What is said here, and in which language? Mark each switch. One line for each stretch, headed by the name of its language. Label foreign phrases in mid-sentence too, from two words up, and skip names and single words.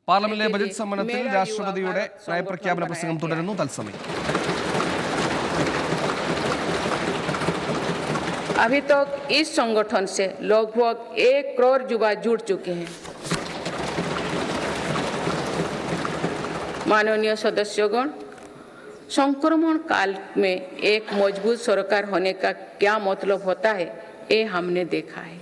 Malayalam: പാർലമെന്റിലെ ബജറ്റ് സമ്മേളനത്തിൽ രാഷ്ട്രപതിയുടെ നയപ്രഖ്യാപന പ്രസംഗം തുടരുന്നു. തത്സമയം
Hindi: अभी तक इस संगठन से लगभग 1 करोड़ युवा जुड़ चुके हैं। माननीय सदस्यगण, संक्रमण काल में एक मजबूत सरकार होने का क्या मतलब होता है, ये हमने देखा है।